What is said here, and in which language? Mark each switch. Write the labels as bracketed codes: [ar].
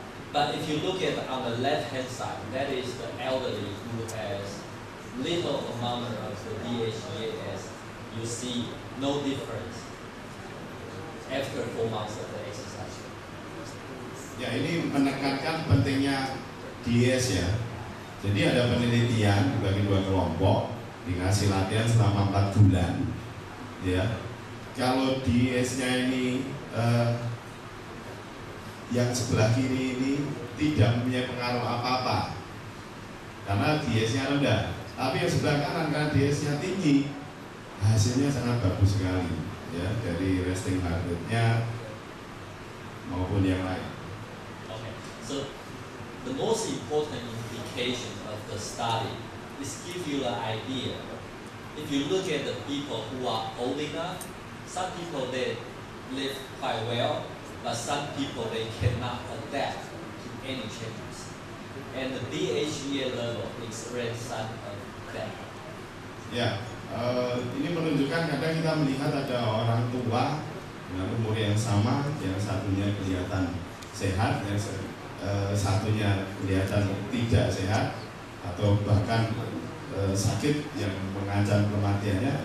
[en] But if you look at on the left hand side, that is the elderly who has little amount of the DHEAS. You see no difference after 4 months of the exercise. [id] Ya, ini menekankan pentingnya DHEAS ya. Jadi ada penelitian dibagi dua kelompok, dikasih latihan selama 4 bulan. Ya, kalau DHEAS-nya ini yang sebelah kiri ini tidak mempunyai pengaruh apa-apa karena DHEAS-nya rendah. Tapi yang sebelah kanan karena DHEAS-nya tinggi, hasilnya sangat bagus sekali ya, dari resting heart rate-nya maupun yang lain. [en] Okay, so the most important implication of the study is give you the idea. If you look at the people who are old enough, some people they live quite well, but some people they cannot adapt to any changes. And the DHEA level experience some of that. [id] Ya, ini menunjukkan kadang kita melihat ada orang tua dengan umur yang sama, yang satunya kelihatan sehat, yang satunya kelihatan tidak sehat, atau bahkan sakit yang mengancam kematiannya.